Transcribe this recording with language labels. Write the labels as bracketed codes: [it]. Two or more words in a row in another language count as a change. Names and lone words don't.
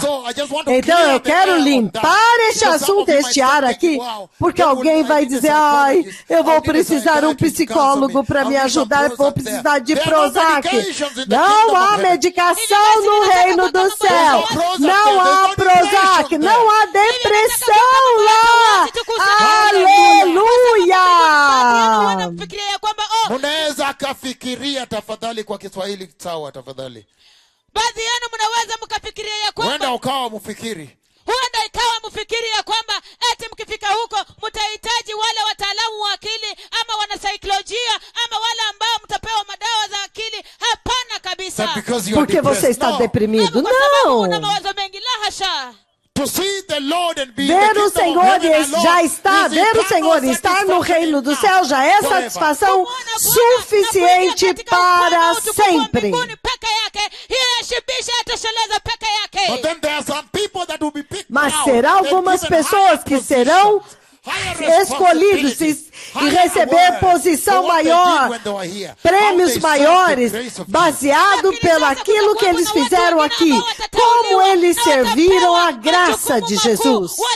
[pt] Então eu quero limpar este assunto, este ar aqui, porque alguém vai dizer, ai, eu vou precisar de um psicólogo para me ajudar, vou precisar de Prozac. Não há medicação no reino do céu. Não há Prozac, não há depressão lá. Aleluia! [sw] Munaweza akafikiria tafadhali kwa Kiswahili sawa tafadhali. Baadhi yenu mnaweza mkafikiria ya kwamba huenda ukawa mfikiri. Huenda ikawa mfikiri ya kwamba eti mkifika huko mtahitaji wale wataalamu wa akili ama wanasaikolojia ama wale ambao mtapewa madawa za akili. Hapana kabisa. [pt] Porque você está deprimido. Não. [sw] Una mawazo mengi, la hasha. [pt] Ver o Senhor já está, ver o Senhor estar no reino do céu já é satisfação suficiente para sempre. Mas será algumas pessoas que serão escolhidos e receber posição maior, prêmios maiores, baseado pelaquilo que eles fizeram aqui, como eles serviram a graça de Jesus.